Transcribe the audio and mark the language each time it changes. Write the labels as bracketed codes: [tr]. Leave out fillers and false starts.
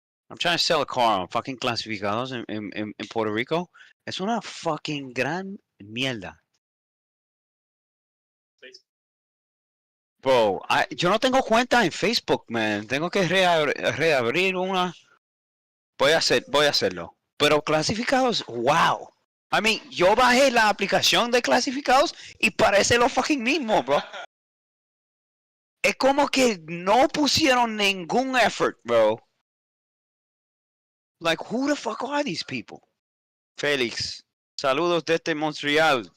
[en] I'm trying to sell a car on fucking clasificados in Puerto Rico. [es] Es una fucking gran mierda. Bro, yo no tengo cuenta en Facebook, man. Tengo que reabrir una. Voy a hacerlo. Pero clasificados, wow. [en] I mean, [es] yo bajé la aplicación de clasificados y parece lo fucking mismo, bro. Es como que no pusieron ningún effort, bro. [en] Like, who the fuck are these people? [es] Felix, saludos desde Montreal.